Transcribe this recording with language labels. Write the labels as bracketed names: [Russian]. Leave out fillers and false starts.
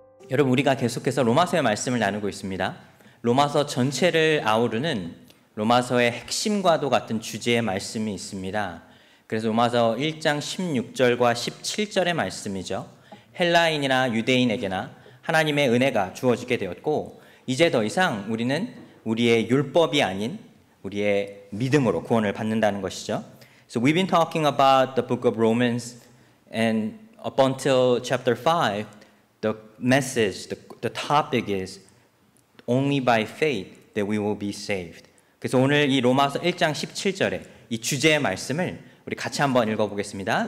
[Korean] 여러분, 우리가 계속해서 로마서의 말씀을 나누고 있습니다. 로마서 전체를 아우르는 로마서의 핵심과도 같은 주제의 말씀이 있습니다. 그래서 로마서 1장 16절과 17절의 말씀이죠. 헬라인이나 유대인에게나 하나님의 은혜가 주어지게 되었고, 이제 더 이상 우리는 우리의 율법이 아닌 우리의 믿음으로 구원을 받는다는 것이죠. [English] So we've been talking about the book of Romans, and up until chapter 5, the message, the topic is only by faith that we will be saved. [Korean] 그래서 오늘 이 로마서 1장 17절에 이 주제의 말씀을 우리 같이 한번 읽어보겠습니다.